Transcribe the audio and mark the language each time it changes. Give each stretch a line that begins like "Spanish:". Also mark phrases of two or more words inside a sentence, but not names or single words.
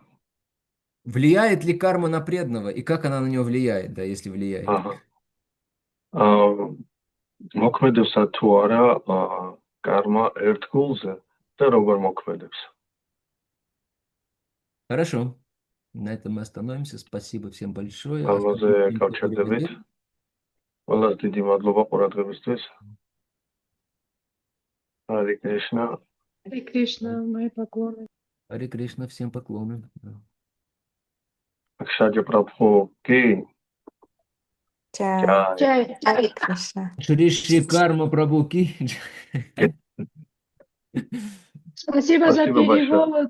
Russian: Влияет ли карма на преданного? И как она на него влияет, да, если влияет?
Georgian: მოქმედებსა თუ არა კარმა ერთგულზე და როგორ მოქმედებს.
Russian: Хорошо. На этом мы остановимся. Спасибо всем большое.
Georgian: ამაზე გავჩერდებით. ყველას დიდი მადლობა ყურადღებისთვის.
Russian: Харе Кришна. Харе Кришна, мои поклоны. Харе Кришна, всем поклоны. Акшаджа Прабху Ки. Чай. Чай. Харе Кришна. Шри Карма Прабхуки. Спасибо за перевод.